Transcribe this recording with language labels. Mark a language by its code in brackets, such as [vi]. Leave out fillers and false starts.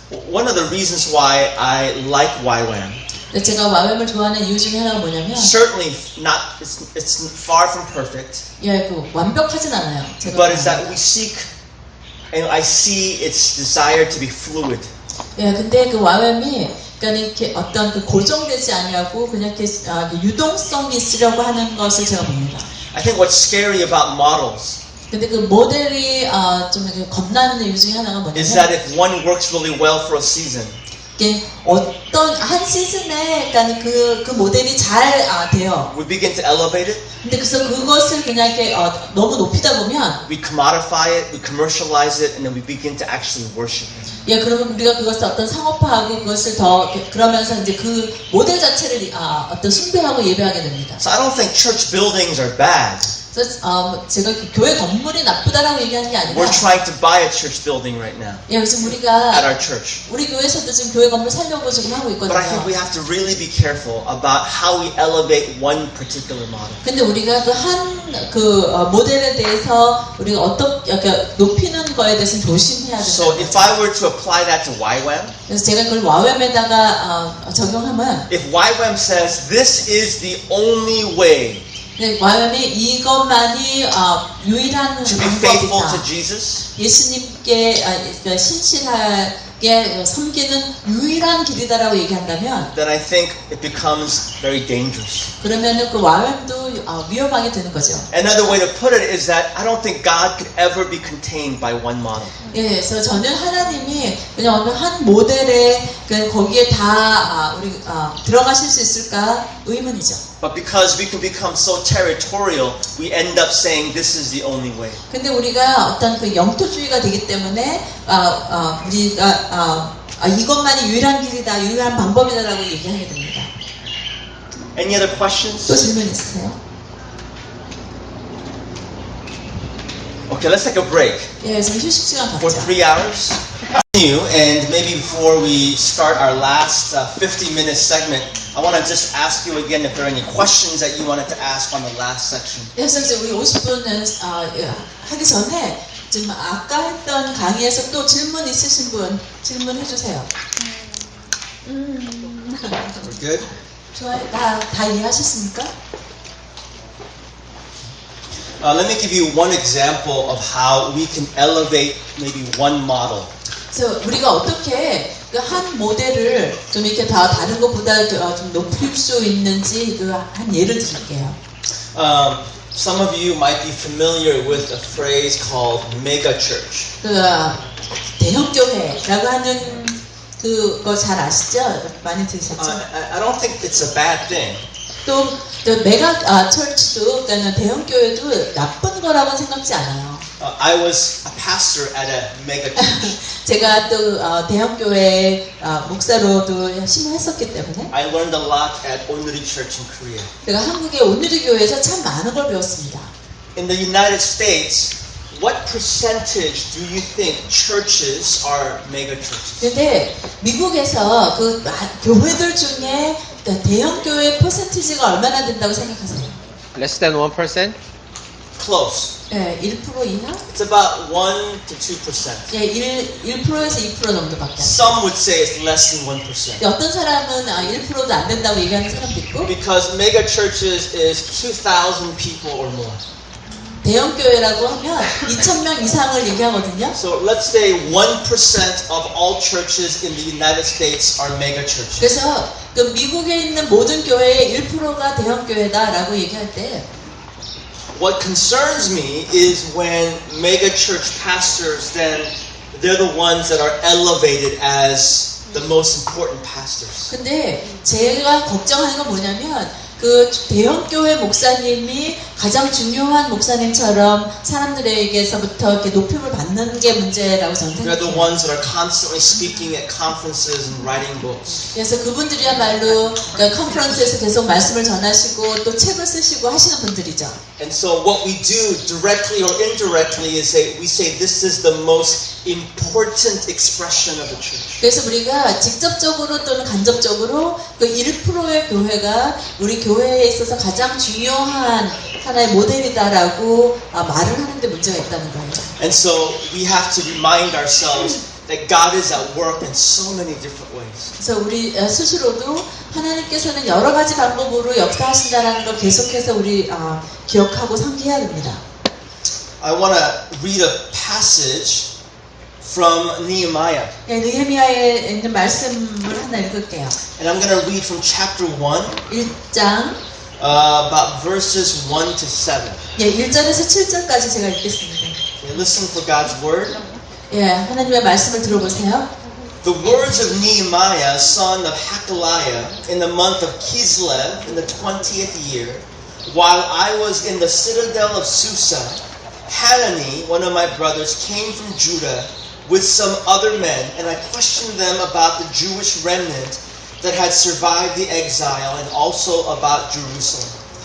[en] One of the reasons why I like YWAM, [ko] 제가 YWAM을 좋아하는 이유 중에 하나가 뭐냐면 [en] certainly not, it's far from perfect, [ko] 예, 그 완벽하진 않아요. 제가 [en] but it's that we seek, and I see its desire to be fluid. [ko] 예, 근데 그 YWAM이 그러니까 이렇게 어떤 그 고정되지 아니하고 그냥 이렇게 유동성이 있으려고 하는 것을 제가 봅니다. [en] I think what's scary about models [ko] 근데 그 모델이 좀 이렇게 겁나는 이유 중에 하나가 [en] is that [ko] 뭐냐면 [en] if one works really well for a season, [ko] 이게 어떤 한 시즌에 그러니까 그 모델이 잘 돼요. [en] we begin to elevate it, [ko] 근데 그래서 그것을 그냥 이렇게 너무 높이다 보면 [en] we commodify it, we commercialize it, and then we begin to actually worship it. [ko] 예, 그러면 우리가 그것을 어떤 상업화하고 그것을 더 그러면서 이제 그 모델 자체를 어떤 숭배하고 예배하게 됩니다. [en] So I don't think church buildings are bad. [ko] 그래서 제가 교회 건물이 나쁘다라고 얘기하는 게 아니라 [en] We're trying to buy a church building right now [ko] 예, 지금 [en] at [ko] 우리가 [en] our church. [ko] 우리 교회에서도 지금 교회 건물 살려고 지금 하고 [en] But I think we [ko] 있거든요. [en] have to really be careful about how we elevate one particular model. [ko] 근데 우리가 그 모델에 대해서 우리가 어떻게 높이는 거에 대해서 조심해야 [en] So [ko] 된다. [en] if I were to apply that to YWAM, [ko] 그래서 제가 그걸 와웸에다가 적용하면 [en] if YWAM says this is the only way [ko] 와웸이 이것만이 유일한 [en] to be faithful to [ko] 방법이다. [en] Jesus, [ko] 예수님께 신실하게 섬기는 유일한 길이다라고 얘기한다면 [en] then I think it becomes very dangerous. [ko] 그러면은 그 와웸도 위험하게 되는 거죠. [en] Another way to put it is that I don't think God could ever be contained by one model. [ko] 예, 그래서 저는 하나님이 그냥 어느 한 모델에 그냥 거기에 다 우리 들어가실 수 있을까 의문이죠. [en] But because we can become so territorial, we end up saying this is the only way. [ko] 근데 우리가 어떤 그 영토주의가 되기 때문에 우리가 이것만이 유일한 길이다, 유일한 방법이다라고 얘기하게 됩니다. [en] Any other questions? [ko] 또 질문 있으세요? [en] Okay, let's take a break [ko] 예, 그래서 휴식 시간 [en] for [ko] 갖자. [en] 3 hours. And maybe before we start our last 50-minute segment, I want to just ask you again if there are any questions that you wanted to ask on the last section. [ko] 그래서 이제 우리 50분은 하기 전에 지금 아까 했던 강의에서 또 질문 있으신 분 질문해 주세요. [en] We're good? [ko] 좋아요. 다 이해하셨습니까? [en] Let me give you one example of how we can elevate maybe one model. [ko] 그래서 우리가 어떻게 그 한 모델을 좀 이렇게 다른 것보다 좀 높일 수 있는지 그 한 예를 드릴게요. [en] Some of you might be familiar with a phrase called mega church. [ko] 그 대형 교회라고 하는 그거 잘 아시죠? 많이 들으셨죠? [en] I don't think it's a bad thing. [ko] 또 메가 철치도 그러니까 대형 교회도 나쁜 거라고 생각지 않아요. [en] I was a pastor at a mega church. [ko] 제가 또 대형 교회 목사로도 열심히 했었기 때문에 [en] I learned a lot at Onuri Church in Korea. [ko] 제가 한국의 온누리 교회에서 참 많은 걸 배웠습니다. [en] In the United States, what percentage do you think churches are mega churches? [ko] 근데 미국에서 그 교회들 중에 대형 교회 퍼센티지가 얼마나 된다고 생각하세요? [en] Less than 1%? Close. [ko] 네, 1% 이하? [en] It's about 1 to 2%. [ko] 네, 1%에서 2% 정도밖에 안 돼요. [en] Some would say it's less than 1%. [ko] 어떤 사람은 1%도 안 된다고 얘기하는 사람도 있고 [en] Because mega churches is 2,000 people or more. [ko] 대형 교회라고 하면 2,000명 이상을 얘기하거든요. [en] So let's say 1% of all churches in the United States are mega churches. [ko] 그래서 그 미국에 있는 모든 교회의 1%가 대형 교회다라고 얘기할 때 [en] What concerns me is when mega church pastors then they're the ones that are elevated as the most important pastors. [ko] 근데 제가 걱정하는 건 뭐냐면 그 대형 교회 목사님이 가장 중요한 목사님처럼 사람들에게서부터 이렇게 높임을 받는 게 문제라고 저는 [en] They're the [ko] 생각해요. [en] ones that are constantly speaking at conferences and writing books. [ko] 그래서 그분들이야말로 그러니까 컨퍼런스에서 계속 말씀을 전하시고 또 책을 쓰시고 하시는 분들이죠. [en] And so what we do directly or indirectly is we say this is the most important expression of the church. [ko] 그래서 우리가 직접적으로 또는 간접적으로 그 1%의 교회가 우리 교회에 있어서 가장 중요한 하나의 모델이다라고 말을 하는데 문제가 있다는 거예요. [en] And so we have to remind ourselves that God is at work in so many different ways. [ko] 그래서 우리 스스로도 하나님께서는 여러 가지 방법으로 역사하신다는 걸 계속해서 우리 기억하고 상기해야 됩니다. [en] I want to read a passage from Nehemiah. [ko] 네, 느헤미야에 있는 말씀을 하나 읽을게요. [en] And I'm going to read from chapter 1, [ko] 1장 [en] about verses 1 to 7. [ko] 예, 1절에서 7절까지 제가 읽겠습니다. [en] Okay, listen for God's word. [ko] 예, 하나님의 말씀을 들어보세요. [en] The words of Nehemiah, son of Hakaliah, in the month of Kislev, in the 20th year, while I was in the citadel of Susa, Hanani, one of my brothers, came from Judah with some other men, and I questioned them about the Jewish remnant that had survived the exile and also about Jerusalem.